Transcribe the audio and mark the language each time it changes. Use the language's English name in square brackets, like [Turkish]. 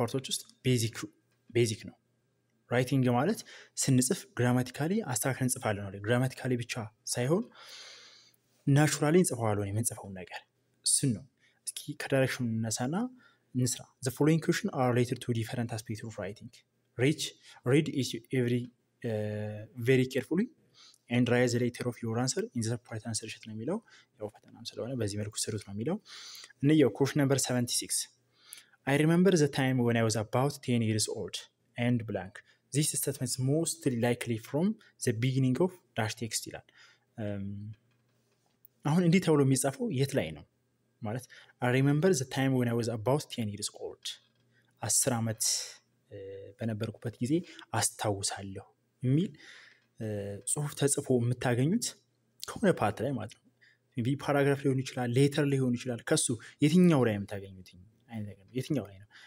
[Amharic] ውስጥ ቤዚክ ነው። ራይቲንግ ማለት ስንጽፍ ግራማቲካሊ አስተካክለን እንጽፋለን ነው። ግራማቲካሊ ብቻ ሳይሆን ናቹራሊ እንጽፈዋለን የምንጽፈውን ነገር እሱን ነው። እስኪ ከዳይሬክሽኑ እንነሳና እንስራ። [English] The following questions are related to different aspects of writing. Read each every very carefully and write the letter of your answer in the separate answer sheet [Amharic] ነው የሚለው። ያው ፈተናም ስለሆነ በዚህ መልኩ ስሩት ነው የሚለው። እንየው [English] question number 76. I remember the time when I was about 10 years old and blank. This statement is most likely from the beginning of dash text [Amharic] ይላል። አሁን እንዲህ ተብሎ የሚጻፈው የት ላይ ነው ማለት [English] I remember the time when I was about 10 years old [Amharic] 10 ዓመት በነበርኩበት ጊዜ አስታውሳለሁ የሚል ጽሁፍ ተጽፎ የምታገኙት ከሆነ ፓርት ላይ ማለት ነው። ቢ ፓራግራፍ ሊሆን ይችላል፣ ሌተር ሊሆን ይችላል። ከሱ የትኛው ላይ የምታገኙት አይነት ነገር ነው? የትኛው ላይ ነው?